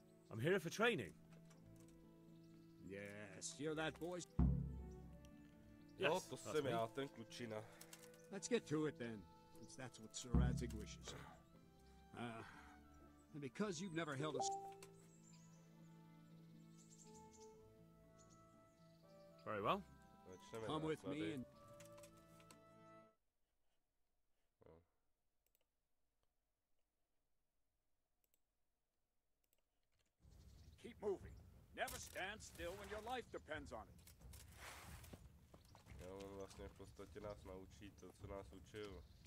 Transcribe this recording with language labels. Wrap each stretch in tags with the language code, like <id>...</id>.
<en>I'm here for training. Yes, you're that boy.</en> <cs>Jo, to jsem já, ten klučina.</cs> <en>Let's get to it then, since that's what Sir Radzig wishes. And because you've never held a... Very well. Come with me and... Keep moving. Never stand still when your life depends on it.</en> <cs>Jo, on vlastně v podstatě nás naučí to, co nás učil.</cs>